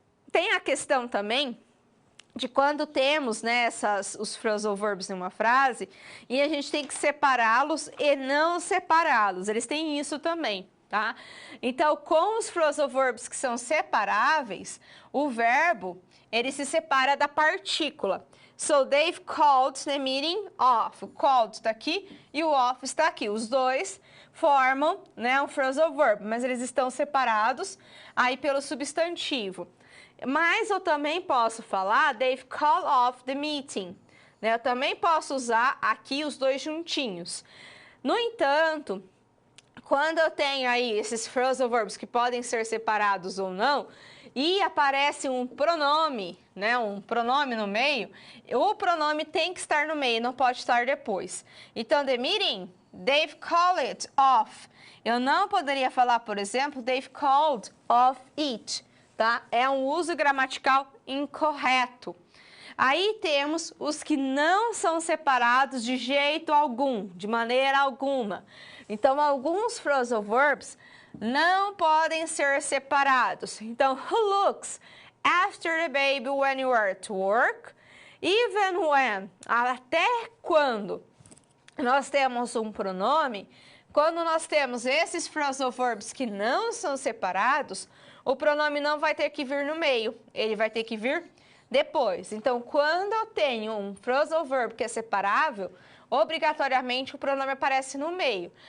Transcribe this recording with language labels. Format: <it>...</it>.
<pt>Tem a questão também de quando temos, né, os phrasal verbs em uma frase e a gente tem que separá-los e não separá-los. Eles têm isso também, tá? Então, com os phrasal verbs que são separáveis, o verbo, ele se separa da partícula.</pt> <en>So, they've called the meeting off.</en> <pt>O called está aqui e o off está aqui. Os dois formam, né, um phrasal verb, mas eles estão separados aí pelo substantivo. Mas eu também posso falar,</pt> <en>they've called off the meeting.</en> <pt>Né? Eu também posso usar aqui os dois juntinhos. No entanto, quando eu tenho aí esses phrasal verbs que podem ser separados ou não, e aparece um pronome, né, um pronome no meio, o pronome tem que estar no meio, não pode estar depois.</pt> <en>Então, the meeting, they've called it off.</en> <pt>Eu não poderia falar, por exemplo,</pt> <en>they've called off it.</en> <pt>Tá? É um uso gramatical incorreto. Aí temos os que não são separados de jeito algum, de maneira alguma. Então, alguns phrasal verbs não podem ser separados.</pt> <en>Então, who looks after the baby when you are at work? Even when,</en> <pt>até quando nós temos um pronome, quando nós temos esses phrasal verbs que não são separados, o pronome não vai ter que vir no meio, ele vai ter que vir depois. Então, quando eu tenho um phrasal verb que é separável, obrigatoriamente o pronome aparece no meio.</pt>